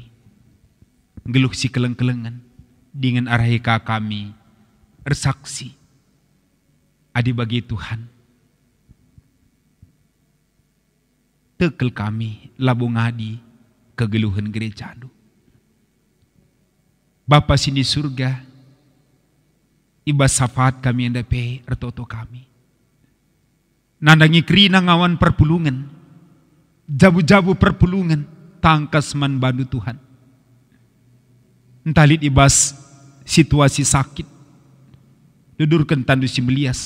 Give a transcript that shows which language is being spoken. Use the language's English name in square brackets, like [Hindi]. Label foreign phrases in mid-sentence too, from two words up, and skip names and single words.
[Batak Karo] Geluh si keleng-kelengan dengan arahika kami ersaksi. Adi bagi Tuhan. Tekel kami labung adi kegeluhan gereja lu. Bapa sini surga, ibas syafaat kami yang dape ertoto kami. Nandangi kerina ngawan perpulungan, jabu-jabu perpulungan, tangkas man bandu Tuhan. Entalit ibas situasi sakit, dudurkan tandu si melias.